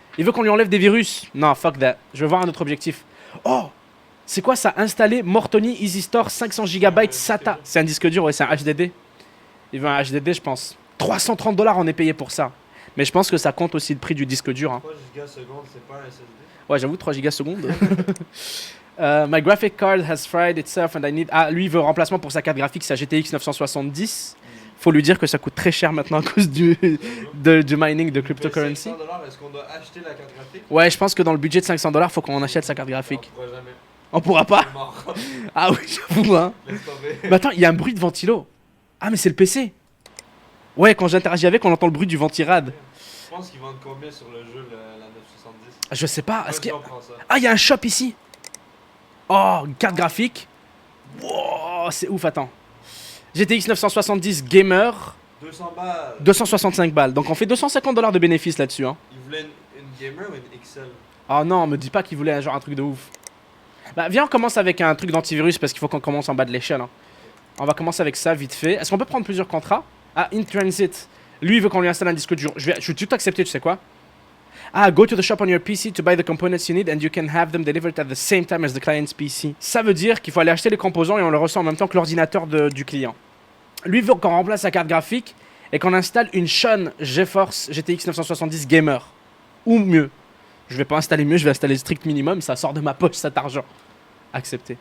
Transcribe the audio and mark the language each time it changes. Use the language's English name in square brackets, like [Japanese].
[French] Il veut qu'on lui enlève des virus. Non, fuck that. Je veux voir un autre objectif. Oh. C'est quoi ça? Installer Mortoni Easy Store 500 GB SATA. C'est un disque dur, ouais, c'est un HDD. Il veut un HDD, je pense. 330 $, on est payé pour ça. Mais je pense que ça compte aussi le prix du disque dur. Hein. 3 gigasecondes, c'est pas un SSD? Ouais, j'avoue, 3 gigasecondes. [English] My graphic card has fried itself and I need... [French] Ah, lui, il veut remplacement pour sa carte graphique, sa GTX 970. Faut lui dire que ça coûte très cher maintenant à cause du mining de cryptocurrency. 500 $, est-ce qu'on doit acheter la carte graphique? Ouais, je pense que dans le budget de 500 $, faut qu'on achète sa carte graphique. On pourra jamais. On pourra pas? C'est mort. Ah oui, j'avoue, hein. Laisse tomber. Mais attends, il y a un bruit de ventilo. Ah, mais c'est le PC. Ouais, quand j'interagis avec, on entend le bruit du ventirad. Je pense qu'ils vendent combien sur le jeu, la 970? Je sais pas. Moi, Est-ce qu'il y a... on prend ça. Ah, il y a un shop ici. Oh, une carte graphique. Wow, c'est ouf, attends. GTX 970 Gamer, 200 balles. 265 balles. Donc on fait 250 $ de bénéfices là-dessus. Hein. Ils voulaient une gamer ou une XL? Oh non, me dis pas qu'il voulait genre un truc de ouf. Bah viens, on commence avec un truc d'antivirus parce qu'il faut qu'on commence en bas de l'échelle. Hein. On va commencer avec ça vite fait. Est-ce qu'on peut prendre plusieurs contrats? Ah, in transit. Lui, il veut qu'on lui installe un disque dur. Je vais tout accepter, tu sais quoi? [English] Ah, go to the shop on your PC to buy the components you need and you can have them delivered at the same time as the client's PC. [French] Ça veut dire qu'il faut aller acheter les composants et on le reçoit en même temps que l'ordinateur du client. Lui veut qu'on remplace sa carte graphique et qu'on installe une Sean GeForce GTX 970 Gamer. Ou mieux. Je vais pas installer mieux, je vais installer le strict minimum, ça sort de ma poche cet argent. Accepté.